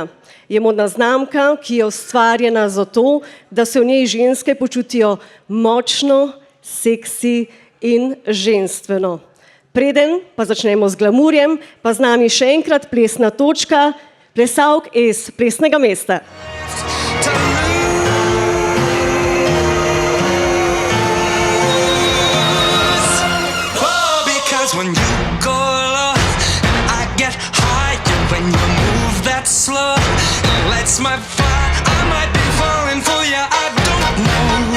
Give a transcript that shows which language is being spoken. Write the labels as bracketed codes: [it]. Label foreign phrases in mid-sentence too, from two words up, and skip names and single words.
[sl] Je modna znamka, ki je ustvarjena zato, da se v njej ženske počutijo močno, seksi in ženstveno. Preden pa začnemo z glamurjem, pa z nami še enkrat plesna točka, plesalk iz Plesnega mesta. [en] When you go low, I get higher when you move that slow. It lights my fire, I might be falling for you, I don't know.